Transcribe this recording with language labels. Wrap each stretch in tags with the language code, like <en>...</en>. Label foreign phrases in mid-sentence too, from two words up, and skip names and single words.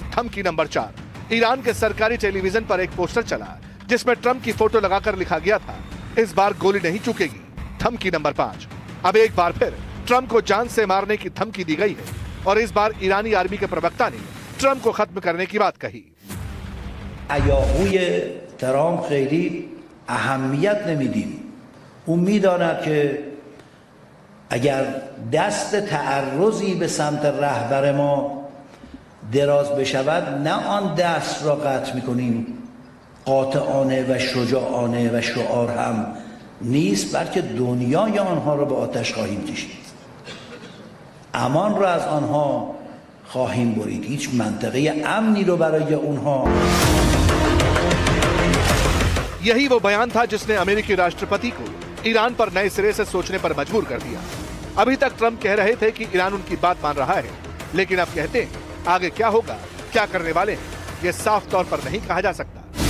<hi>धमकी नंबर 4, ईरान के सरकारी टेलीविजन पर एक पोस्टर चला जिसमें ट्रंप की फोटो लगाकर लिखा गया था, इस बार गोली नहीं चुकेगी। धमकी नंबर 5। अब एक बार फिर ट्रंप को जान से मारने की धमकी दी गई है और इस बार ईरानी आर्मी के प्रवक्ता ने ट्रंप को खत्म करने की बात कही।</hi> <fa>هیاهوی ترامپ خیلی اهمیت نمیدیم. اون میداند که اگر دست تعرضی به سمت رهبر ما دراز بشود نه آن دست را قطع میکنیم، قاطعانه و شجاعانه و شعار هم نیست، بلکه دنیای آنها را به آتش خواهیم کشید، امان را از آنها خواهیم برید، هیچ منطقه امنی رو برای اونها.</fa> <hi>यही वो बयान था जिसने अमेरिकी राष्ट्रपति को ईरान पर नए सिरे से सोचने पर मजबूर कर दिया। अभी तक ट्रंप कह रहे थे कि ईरान उनकी बात मान रहा है, लेकिन अब कहते हैं आगे क्या होगा, क्या करने वाले हैं, ये साफ तौर पर नहीं कहा जा सकता।</hi>